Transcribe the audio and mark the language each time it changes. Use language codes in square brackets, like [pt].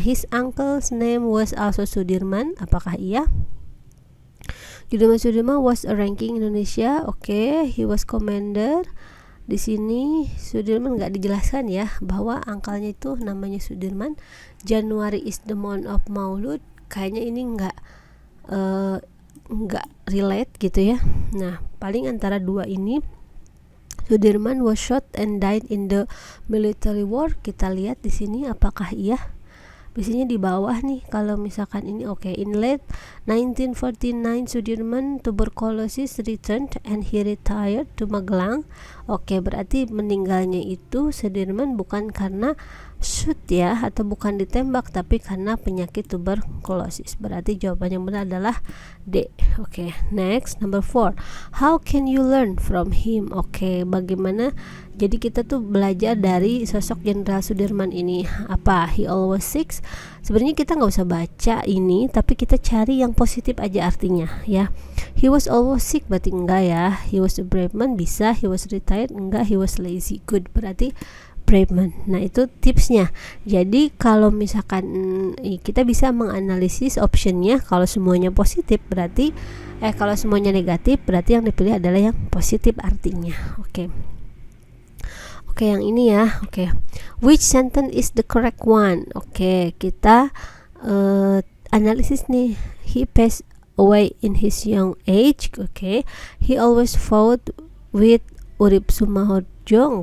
[en] His uncle's name was also Sudirman. [id] Apakah iya? [en] Sudirman was a ranking Indonesia. Oke, he was commander. [id] Di sini Sudirman nggak dijelaskan ya bahwa angkalnya itu namanya Sudirman. [en] January is the month of Maulud. [id] Kayaknya ini nggak relate gitu ya. Nah, paling antara dua ini. [en] Sudirman was shot and died in the military war. [id] Kita lihat di sini apakah iya. biasanya di bawah nih kalau misalkan ini. [en] Oke, in late 1949 Sudirman tuberculosis returned and he retired to Magelang. [id] Oke, berarti meninggalnya itu Sudirman bukan karena shoot ya, atau bukan ditembak, tapi karena penyakit tuberkulosis. Berarti jawaban yang benar adalah D. [en] Oke, next number 4. How can you learn from him? [id] Oke, bagaimana jadi kita tuh belajar dari sosok Jenderal Sudirman ini? Apa? [en] He always sick. [id] Sebenarnya kita nggak usah baca ini, tapi kita cari yang positif aja artinya ya. [en] He was always sick [id] berarti enggak ya. [en] He was a brave man [id] bisa. [en] He was retired [id] enggak. [en] He was lazy good [id] berarti [en] brave man. [id] Nah, itu tipsnya. Jadi kalau misalkan kita bisa menganalisis optionnya, kalau semuanya positif berarti kalau semuanya negatif berarti yang dipilih adalah yang positif artinya. Oke, yang ini ya. [en] Oke, which sentence is the correct one? Oke, [id] kita analisis nih. [en] He passed away in his young age. Oke, he always fought with Urip Sumahodjo.